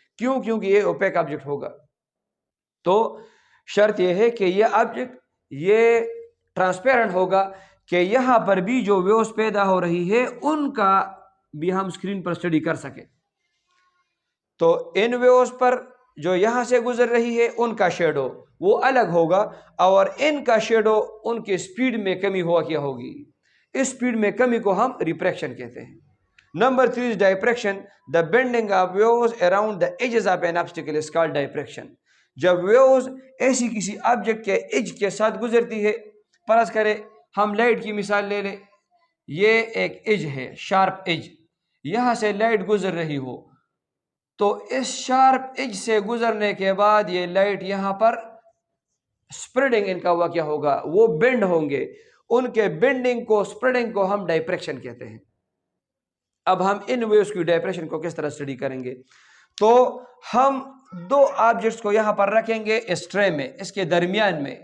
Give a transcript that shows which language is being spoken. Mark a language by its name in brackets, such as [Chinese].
[Urdu] کیونکہ یہ OPEC object ہوگا. تو شرط یہ ہے کہ یہ آبجیکٹ یہ ٹرانسپیرنٹ ہوگا کہ یہاں پر بھی جو ویوز پیدا ہو رہی ہے ان کا بھی ہم اسکرین پر اسٹڈی کر سکیں. تو ان ویوز پر جو یہاں سے گزر رہی ہے ان کا شیڈو وہ الگ ہوگا اور ان کا شیڈو ان کی سپیڈ میں کمی ہوا کیا ہوگی. اس سپیڈ میں کمی کو ہم ریفریکشن کہتے ہیں. [English] Number 3 is diffraction. The bending of waves around the edges of an obstacle is called diffraction. [Urdu] جب ویوز ایسی کسی آبجیکٹ کے ایج کے ساتھ گزرتی ہے، فرض کرے ہم لائٹ کی مثال لے لیں، یہ ایک ایج ہے، شارپ ایج، یہاں سے لائٹ گزر رہی ہو تو اس شارپ ایج سے گزرنے کے بعد یہ لائٹ یہاں پر اسپریڈنگ ان کا ہوا کیا ہوگا، وہ بینڈ ہوں گے، ان کے بینڈنگ کو اسپریڈنگ کو ہم ڈائپریکشن کہتے ہیں۔ اب ہم ان ویوز کی ڈائپریشن کو کس طرح اسٹڈی کریں گے؟ تو ہم دو آبجیکٹس کو یہاں پر رکھیں گے اس ٹرے میں، اس کے درمیان